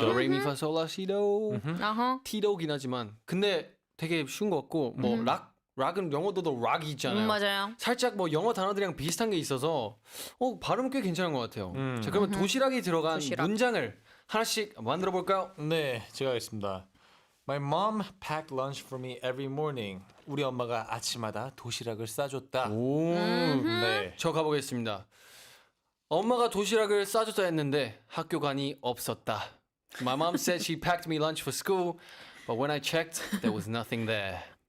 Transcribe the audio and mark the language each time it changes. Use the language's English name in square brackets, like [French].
[Korean] 도레미파솔라시도. 아하. 티도긴 하지만 근데 되게 쉬운 것 같고 뭐 락은 영어도 락이 있잖아요. 맞아요. 살짝 뭐 영어 단어들이랑 비슷한 게 있어서 발음 꽤 괜찮은 것 같아요. 자 그러면 도시락이 들어간 도시락. 문장을 하나씩 만들어 볼까요? 네, 제가 하겠습니다. [English] My mom packed lunch for me every morning. [Korean] 우리 엄마가 아침마다 도시락을 싸줬다. 오, 네. 저 가보겠습니다. 엄마가 도시락을 싸줬다 했는데 학교관이 없었다. [English] My mom said she packed me lunch for school, but when I checked, there was nothing there.